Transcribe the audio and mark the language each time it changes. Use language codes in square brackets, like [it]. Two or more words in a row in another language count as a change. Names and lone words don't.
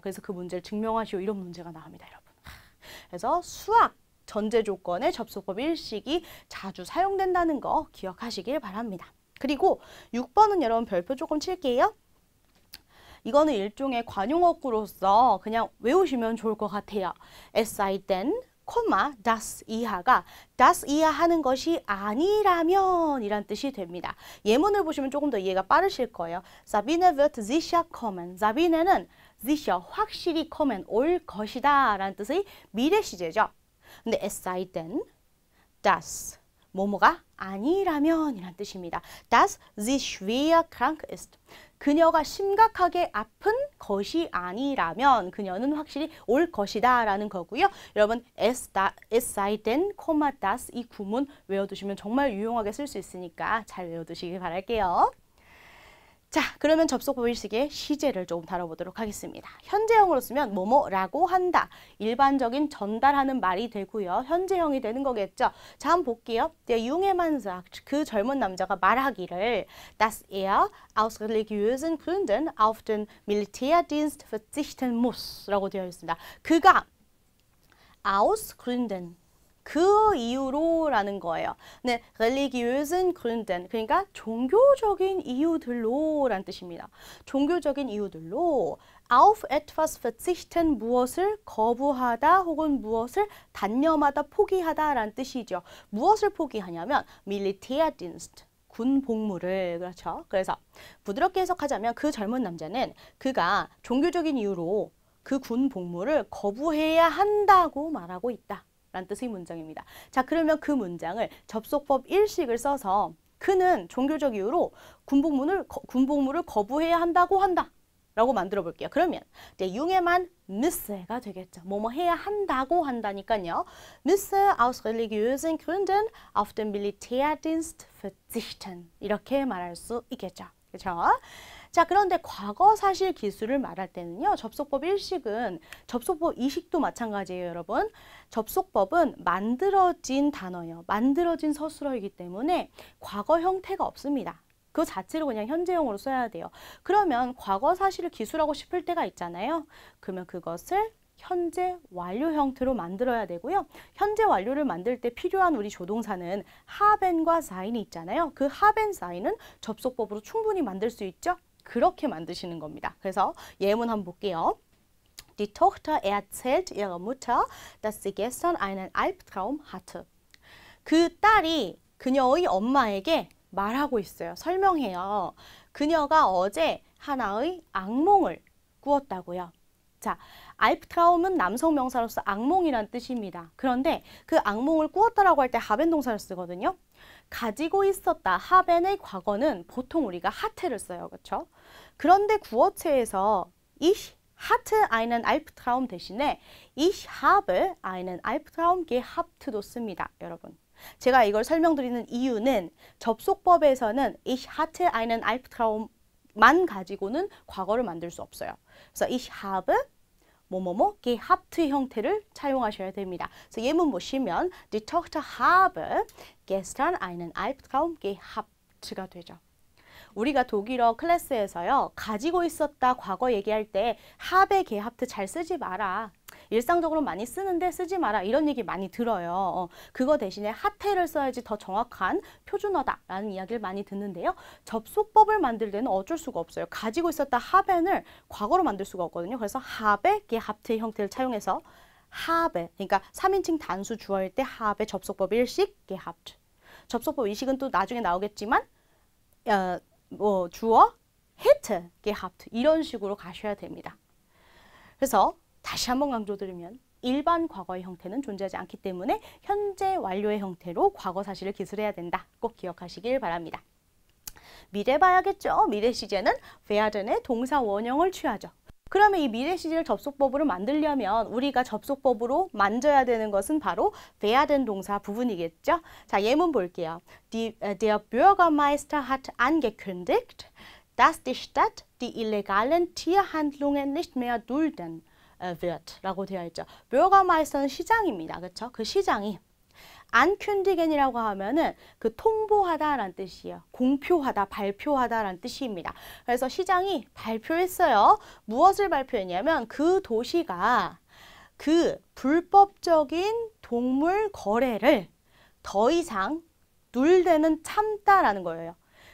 [ko] 그래서 그 문제를 증명하시오. 이런 문제가 나옵니다, 여러분. 그래서 수학 전제 조건의 접속법 일식이 자주 사용된다는 거 기억하시길 바랍니다. 그리고 6번은 여러분 별표 조금 칠게요. 이거는 일종의 관용어구로서 그냥 외우시면 좋을 것 같아요. [de] Es sei denn, das [ko] 이하가 das 이하 하는 것이 아니라면 이란 뜻이 됩니다. 예문을 보시면 조금 더 이해가 빠르실 거예요. [de] Sabine wird sicher kommen. [ko] Sabine는 sicher, 확실히 kommen, 올 것이다 라는 뜻의 미래 시제죠. 근데 [de] es sei denn, das [ko] 뭐뭐가 아니라면 이란 뜻입니다. [de] Dass sie schwer krank ist. [ko] 그녀가 심각하게 아픈 것이 아니라면 그녀는 확실히 올 것이다 라는 거고요. 여러분 [de] es sei denn, das [ko] 이 구문 외워두시면 정말 유용하게 쓸 수 있으니까 잘 외워두시길 바랄게요. 자, 그러면 접속법 일식의 시제를 조금 다뤄보도록 하겠습니다. 현재형으로 쓰면 뭐뭐라고 한다. 일반적인 전달하는 말이 되고요. 현재형이 되는 거겠죠. 자, 한번 볼게요. [de] Der junge Mann sagt, [ko] 그 젊은 남자가 말하기를 [de] dass er aus religiösen Gründen auf den Militärdienst verzichten muss [ko] 라고 되어 있습니다. 그가 [de] aus Gründen [ko] 그 이유로 라는 거예요. 네, [de] religiösen Gründen [ko] 그러니까 종교적인 이유들로 라는 뜻입니다. 종교적인 이유들로 [de] auf etwas verzichten [ko] 무엇을 거부하다 혹은 무엇을 단념하다 포기하다 라는 뜻이죠. 무엇을 포기하냐면 Militärdienst 군 복무를 그렇죠. 그래서 부드럽게 해석하자면 그 젊은 남자는 그가 종교적인 이유로 그 군 복무를 거부해야 한다고 말하고 있다. 라는 뜻의 문장입니다. 자, 그러면 그 문장을 접속법 일식을 써서 그는 종교적 이유로 군복무를 거부해야 한다고 한다. 라고 만들어 볼게요. 그러면 [de] der junge Mann müsse [ko] 가 되겠죠. 뭐뭐 해야 한다고 한다니까요. [de] müsse aus religiösen Gründen auf den Militärdienst verzichten. [ko] 이렇게 말할 수 있겠죠. 그렇죠? 자, 그런데 과거 사실 기술을 말할 때는요. 접속법 일식은 접속법 이식도 마찬가지예요, 여러분. 접속법은 만들어진 단어예요. 만들어진 서술어이기 때문에 과거 형태가 없습니다. 그 자체로 그냥 현재형으로 써야 돼요. 그러면 과거 사실을 기술하고 싶을 때가 있잖아요. 그러면 그것을 현재 완료 형태로 만들어야 되고요. 현재 완료를 만들 때 필요한 우리 조동사는 haben과 sein이 있잖아요. 그 haben, sein은 접속법으로 충분히 만들 수 있죠. 그렇게 만드시는 겁니다. 그래서 예문 한번 볼게요. [de] Die Tochter erzählt ihrer Mutter, dass sie gestern einen Albtraum hatte. [ko] 그 딸이 그녀의 엄마에게 말하고 있어요. 설명해요. 그녀가 어제 하나의 악몽을 꾸었다고요. 자, 알프트라움은 남성 명사로서 악몽이란 뜻입니다. 그런데 그 악몽을 꾸었다라고 할 때 하벤 동사를 쓰거든요. 가지고 있었다. 하벤의 과거는 보통 우리가 하트를 써요. 그렇죠? 그런데 구어체에서 [de] ich hatte einen Albtraum [ko] 대신에 [de] ich habe einen Albtraum gehabt [ko] 도 씁니다. 여러분. 제가 이걸 설명드리는 이유는 접속법에서는 [de] ich hatte einen Albtraum [ko] 만 가지고는 과거를 만들 수 없어요. 그래서 [de] ich habe [ko] 뭐뭐뭐 gehabt 형태를 차용하셔야 됩니다. 그래서 예문 보시면 [de] Die Tochter habe gestern einen Albtraum gehabt [ko] 가 되죠. 우리가 독일어 클래스에서요. 가지고 있었다 과거 얘기할 때 [de] habe gehabt [ko] 잘 쓰지 마라. 일상적으로 많이 쓰는데 쓰지 마라. 이런 얘기 많이 들어요. 그거 대신에 하태를 써야지 더 정확한 표준어다라는 이야기를 많이 듣는데요. 접속법을 만들 때는 어쩔 수가 없어요. 가지고 있었다 haben을 과거로 만들 수가 없거든요. 그래서 [de] habe, gehabt [ko] 형태를 차용해서 habe, 그러니까 3인칭 단수 주어일 때 habe 접속법 일식, gehabt. 접속법 이식은 또 나중에 나오겠지만 주어, [de] hätte, gehabt [ko] 이런 식으로 가셔야 됩니다. 그래서 다시 한번 강조드리면 일반 과거의 형태는 존재하지 않기 때문에 현재 완료의 형태로 과거 사실을 기술해야 된다. 꼭 기억하시길 바랍니다. 미래 봐야겠죠. 미래 시제는 werden의 동사 원형을 취하죠. 그러면 이 미래 시제를 접속법으로 만들려면 우리가 접속법으로 만져야 되는 것은 바로 werden 동사 부분이겠죠. 자, 예문 볼게요. [de] Der Bürgermeister hat angekündigt, dass die Stadt die illegalen Tierhandlungen nicht mehr dulden wird [ko] 라고 되어 있죠. Bürgermeister는 시장입니다. 그렇죠? 그 시장이 ankündigen이라고 하면은 그 통보하다라는 뜻이에요. 공표하다, 발표하다라는 뜻입니다. 그래서 시장이 발표했어요. 무엇을 발표했냐면 그 도시가 그 불법적인 동물 거래를 더 이상 눌대는 참다라는 거예요.